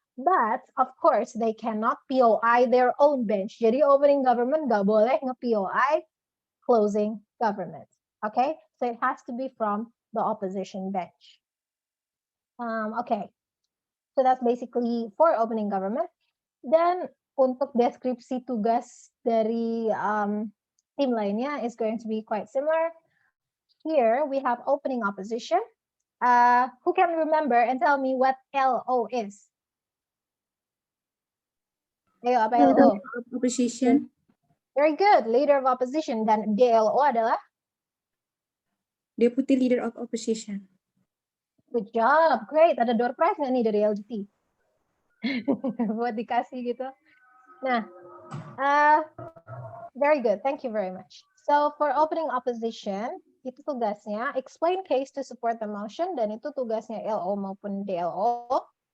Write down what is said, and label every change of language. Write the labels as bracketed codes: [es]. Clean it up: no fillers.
[en] But of course they cannot POI their own bench. [id] Jadi opening government nggak boleh nge-POI closing government. [en] Okay, so it has to be from the opposition bench. Okay, so that's basically for opening government. [id] Dan untuk deskripsi tugas dari tim lainnya [en] is going to be quite similar. Here we have opening opposition. Who can remember and tell me what LO is? [id] Ayo, apa LO? [en] Opposition. Very good, leader of opposition. [id] Dan DLO adalah? [en] Deputy Leader of Opposition. Good job, great. [id] Ada door prize nggak nih dari LGT? Buat dikasih gitu. [en] Nah, very good. Thank you very much. So for [id] opening opposition, itu tugasnya [en] explain case to support the motion, [id] dan itu tugasnya LO maupun DLO.